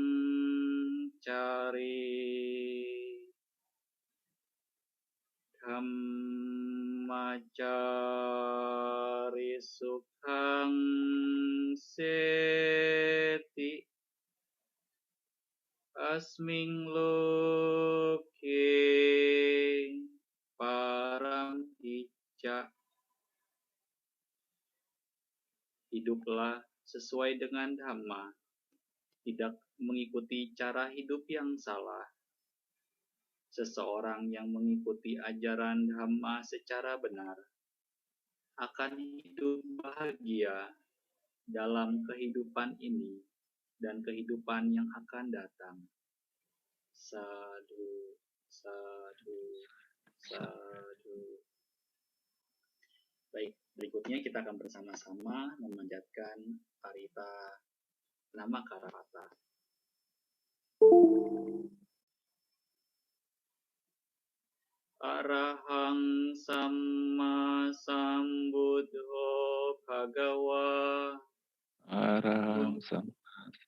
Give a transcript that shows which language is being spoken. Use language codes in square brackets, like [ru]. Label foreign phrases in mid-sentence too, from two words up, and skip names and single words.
[pi] cari dhammacari sukhang seti asming loke param hicca. [id] Hiduplah sesuai dengan Dhamma, tidak mengikuti cara hidup yang salah. Seseorang yang mengikuti ajaran Dhamma secara benar akan hidup bahagia dalam kehidupan ini dan kehidupan yang akan datang. [pi] Sadhu, sadhu, sadhu. [id] Baik, berikutnya kita akan bersama-sama memanjatkan Parita Namakarapata. [pi] Arahang Samma Sambuddho Bhagawa. Arahang Samma